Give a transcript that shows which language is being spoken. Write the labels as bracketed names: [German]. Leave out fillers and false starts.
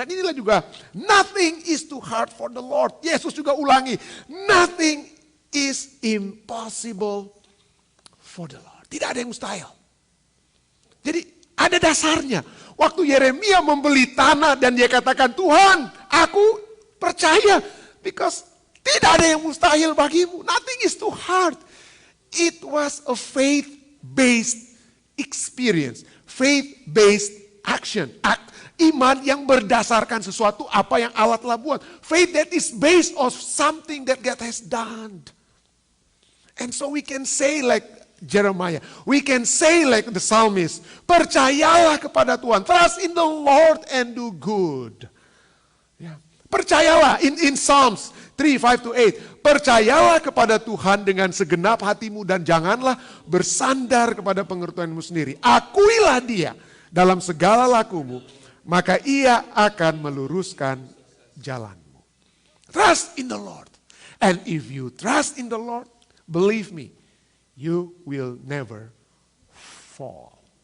[Indonesian] Dan inilah juga, [English] nothing is too hard for the Lord. [Indonesian] Yesus juga ulangi, [English] nothing is impossible for the Lord. [Indonesian] Tidak ada yang mustahil. Jadi ada dasarnya. Waktu Yeremia membeli tanah dan dia katakan, Tuhan, aku percaya. [English] Because [Indonesian] tidak ada yang mustahil bagimu. [English] Nothing is too hard. It was a faith-based experience. Faith-based action. [Indonesian] Iman yang berdasarkan sesuatu apa yang Allah telah buat. [English] Faith that is based on something that God has done. And so we can say like Jeremiah, we can say like the psalmist, [Indonesian] percayalah kepada Tuhan, [English] trust in the Lord and do good. Ya. [Indonesian] Percayalah in Psalms 3:5-8, percayalah kepada Tuhan dengan segenap hatimu dan janganlah bersandar kepada pengertianmu sendiri. Akuilah Dia dalam segala lakumu, maka Ia akan meluruskan jalanmu. [English] Trust in the Lord. And if you trust in the Lord, believe me, you will never fall.